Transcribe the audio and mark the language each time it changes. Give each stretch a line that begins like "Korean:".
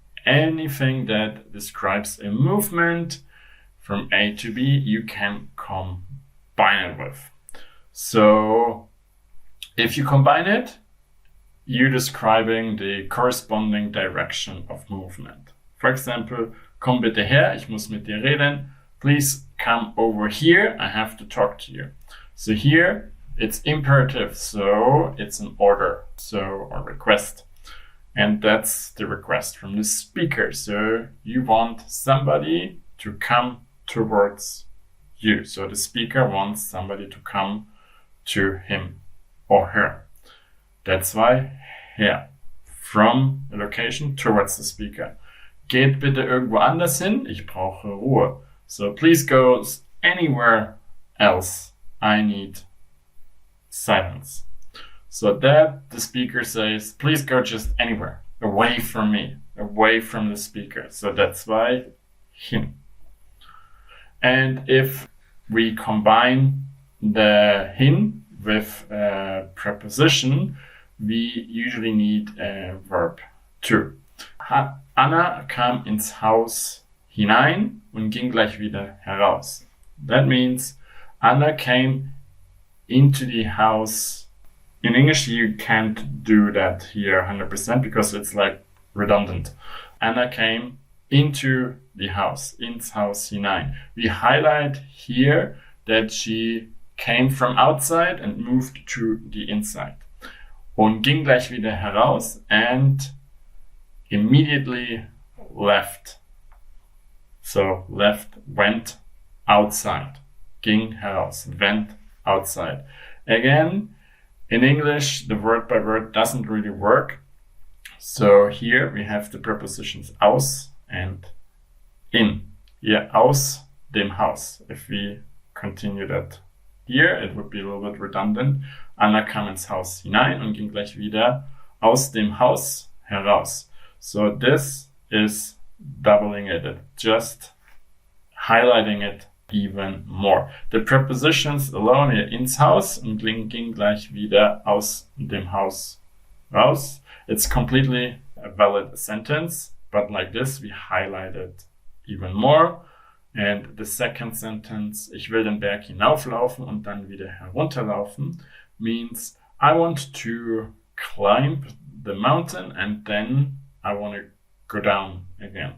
English: Anything that describes a movement from A to B, you can combine it with. So if you combine it, you're describing the corresponding direction of movement. For example,
German: komm bitte her, ich muss mit dir reden.
English: Please come over here, I have to talk to you. So here, it's imperative, so it's an order, so a request. And that's the request from the speaker. So you want somebody to come towards you. So the speaker wants somebody to come to him or her. That's why her, from the location towards the speaker.
German: Geht bitte irgendwo anders hin, ich brauche Ruhe.
English: So please go anywhere else, I need silence. So that the speaker says, please go just anywhere, away from me, away from the speaker. So that's why hin. And if we combine the hin with a preposition, we usually need a verb too.
German: Anna kam ins Haus hinein und ging gleich wieder heraus.
English: That means Anna came into the house. In English, you can't do that here 100% because it's like redundant. Anna came into the house,
German: ins Haus hinein.
English: We highlight here that she came from outside and moved to the inside.
German: Und ging gleich wieder heraus
English: and immediately left. So left, went outside.
German: Ging heraus,
English: went outside. Again, in English, the word by word doesn't really work. So here we have the prepositions aus and in. Yeah,
German: aus dem Haus.
English: If we continue that here, it would be a little bit redundant.
German: Anna kam ins Haus hinein und ging gleich wieder aus dem Haus heraus.
English: So this is doubling it, just highlighting it even more. The prepositions alone here,
German: ins Haus und ging gleich wieder aus dem Haus raus.
English: It's completely a valid sentence, but like this we highlight it even more. And the second sentence,
German: ich will den Berg hinauflaufen und dann wieder herunterlaufen,
English: means I want to climb the mountain and then I want to go down again.